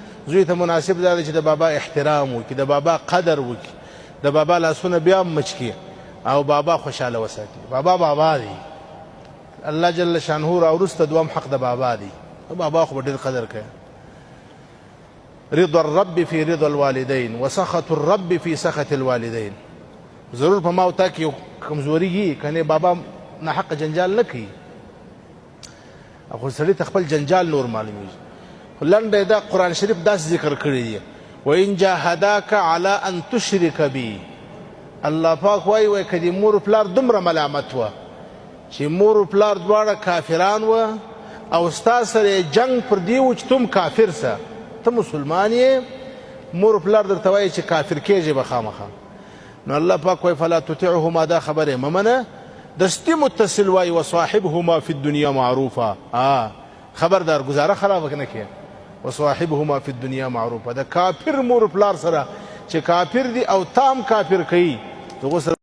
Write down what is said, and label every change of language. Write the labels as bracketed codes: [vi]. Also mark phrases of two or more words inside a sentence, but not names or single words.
[ps] زوی ته مناسب ده چې د بابا احترام وکړي، د بابا قدر وکړي، د بابا لاسونه بیا هم مچ کړي او بابا خوشحاله وساتي. بابا دی، [ar] الله جل شانه [ps] راوروسته دوام حق د بابا دی. بابا خو به ډېر قدر کوي. [ar] رضا الرب في رضا الوالدين وسخط الرب في سخط الوالدين. [ps] ضرور په ما او تا کې یو کمزوري وي، کنې بابا ناحقه جنجال نه کوي، خو سړي ته خپل جنجال نور معلومیږي. خو لنډه دا قرآن شریف داسې ذکر کړی دی، [ar] وإن جاهداك على أن تشرك بي. [ps] الله پاک وایي که د مور پلار دومره ملامت وه چې مور پلار دواړه کافران وه او ستا سره جنګ پر دې و چې تم کافر سه، ته مسلمان یې، مور پلار درته وایي چې کافر کېږي به خامخا، نو الله پاک وایي [ar] فلا تطعهما، [ps] دا خبره مه منه. دستي متصل وایي [ar] وصاحبهما في الدنيا معروفا. [ps] خبردار گزاره خرابه نه کړه. [ar] وصاحبهما في الدنيا معروفا، [ps] د کافر مور پلار سره چې کافر دي او تام کافر کوي، دغه سره